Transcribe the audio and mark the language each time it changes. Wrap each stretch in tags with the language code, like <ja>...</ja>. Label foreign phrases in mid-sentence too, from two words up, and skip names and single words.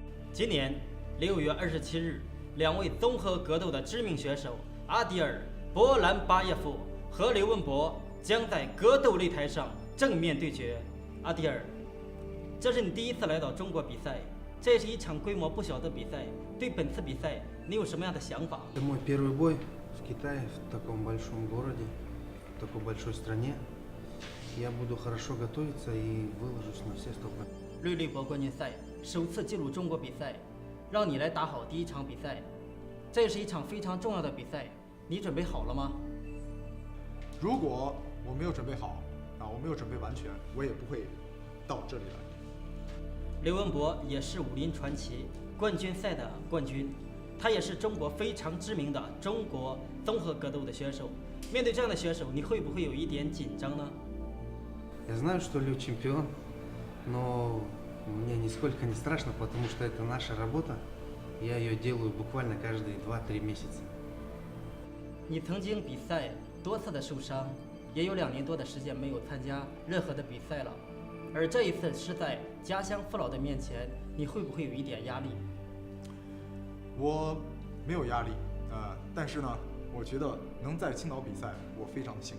<zh>今年6月27日，两位综合格斗的知名选手阿迪尔·波兰巴耶夫和刘文博将在格斗擂台上正面对决。阿迪尔，这是你第一次来到中国比赛，这也是一场规模不小的比赛。对本次比赛，你有什么样的想法？</zh> <ru>Это мой первый бой в Китае, в таком большом городе, в такой большой стране. Я буду хорошо готовиться и выложусь на все 100%.</ru> <zh>瑞丽博冠军赛首次进入中国比赛，让你来打好第一场比赛，这是一场非常重要的比赛，你准备好了吗？如果我没有准备好，我没有准备完全，我也不会到这里来。刘文博也是武林传奇冠军赛的冠军，他也是中国非常知名的中国综合格斗的选手。面对这样的选手，你会不会有一点紧张呢？</zh> <ru>Я знаю, что Лю чемпион, но мне нисколько не страшно, потому что это наша работа. Я ее делаю буквально каждые 2-3 месяца.</ru> <zh>你曾经比赛多次的受伤，也有2年多的时间没有参加任何的比赛了，而这一次是在家乡父老的面前，你会不会有一点压力？我没有压力，但是呢，我觉得能在青岛比赛，我非常的幸运。</zh>